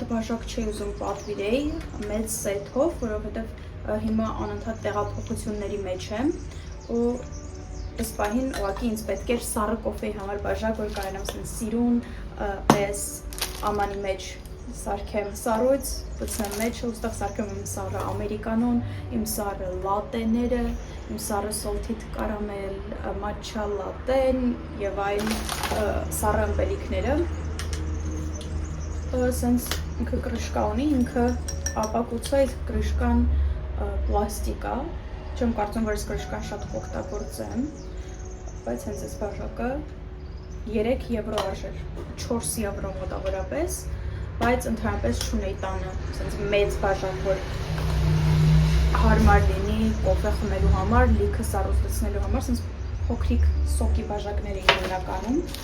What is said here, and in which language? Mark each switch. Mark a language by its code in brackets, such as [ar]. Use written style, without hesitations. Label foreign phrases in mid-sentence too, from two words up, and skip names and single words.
[hy] բաժակ չի ուզում պատվիրեի մեծ սեթով, որովհետև հիմա անընդհատ տեղափոխությունների մեջ եմ ու այս պահին ուղղակի ինձ պետք էր սառը կոֆեի համար բաժակ, որ կարողանամ ասենց սիրուն պես ամանի մեջ սարքեմ սառույց, բացեմ մեջ ու ստեղ սարքեմ իմ սառը ամերիկանոն, իմ սառը լատեները, իմ սառը [en] salted caramel matcha latte- [hy] ն եւ այլ սառը ըմպելիքները։ Սենց ինքը կրշկա ունի, ինքը ապակուցայ կրշկան պլաստիկ է, չեմ կարծում, որ այս կրշկան շատ կօգտագործեմ, բայց հենց այս բաժակը 3 եվրո արժեր, 4 եվրո մոտավորապես, բայց ընդհանրապես չունեի տանը, սենց մեծ բաժակ, որ հարմար լինի կոֆե խմելու համար, լիքը սառույց համար, սենց փոքրիկ սոկի բաժակներ էին հիմնականում։